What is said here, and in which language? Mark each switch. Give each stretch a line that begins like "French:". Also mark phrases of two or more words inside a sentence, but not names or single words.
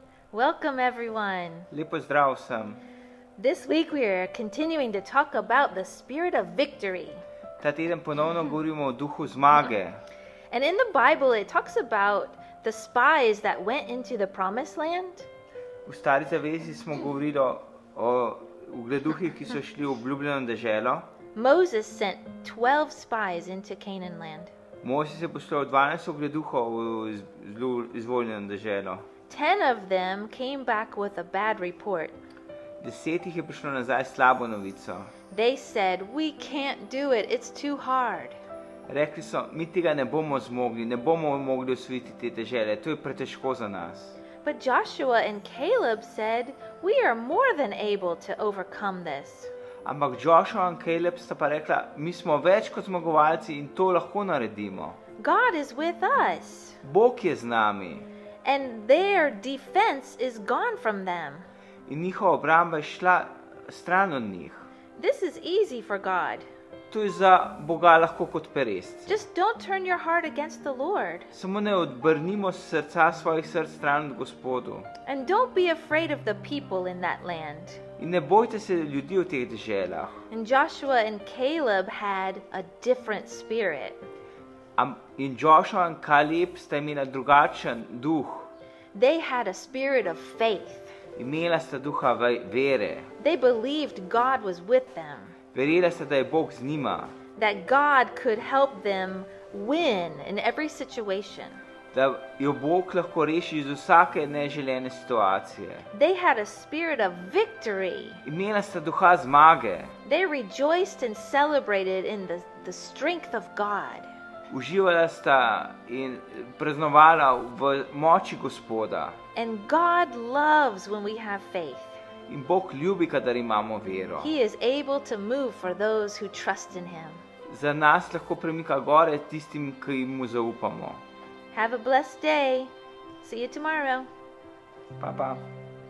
English: Welcome everyone.
Slovenian: Lepo zdrav vsem.
English: This week we are continuing to talk about the spirit of victory.
Slovenian: Ta teden ponovno govorimo o duhu zmage.
English: And in the Bible it talks about the spies that went into the promised land.
Slovenian: V Stari zavezi smo govorili o ugleduhih, ki so šli v obljubljeno deželo.
English: Moses sent 12 spies into Canaan land.
Slovenian: Mojsij je poslal 12 ugleduhov v zelo izvoljeno deželo.
English: 10 of them came back with a bad report.
Slovenian: 10 jih je prišlo nazaj s slabo novico.
English: They said, "We can't do it. It's too hard."
Slovenian: Rekli so, mi tega ne bomo zmogli, ne bomo mogli osvojiti te dežele, to je pretežko za nas.
English: But Joshua and Caleb said, "We are more than able to overcome this."
Slovenian: Ampak Joshua in Caleb sta pa rekla, mi smo več kot zmagovalci in to lahko naredimo.
English: God is with us.
Slovenian: Bog je z nami.
English: And their defense is gone from them.
Slovenian: In njihova obramba je šla stran od njih.
English: This is easy for God.
Slovenian: To je za Boga lahko kot perest.
English: Just don't turn your heart against the Lord.
Slovenian: Samo ne odbrnimo srca svojih src stran od Gospodu.
English: And don't be afraid of the people in that land.
Slovenian: In ne bojte se ljudi v teh deželah.
English: And Joshua and Caleb had a different spirit.
Slovenian: In Joshua in Kaleb sta imela drugačen duh.
English: They had a spirit of faith.
Slovenian: Imela sta duha vere.
English: They believed God was with them.
Slovenian: Verjela sta, da je Bog z njima.
English: That God could help them win in every situation.
Slovenian: Da jo Bog lahko reši iz vsake neželene situacije.
English: They had a spirit of victory.
Slovenian: Imela sta duha zmage.
English: They rejoiced and celebrated in the strength of God.
Slovenian: Uživala sta in praznovala v moči Gospoda.
English: And God loves when we have faith.
Slovenian: In Bog ljubi, kadar imamo vero.
English: He is able to move for those who trust in Him.
Slovenian: Za nas lahko premika gore tistim, ki mu zaupamo.
English: Have a blessed day. See you tomorrow.
Slovenian: Pa.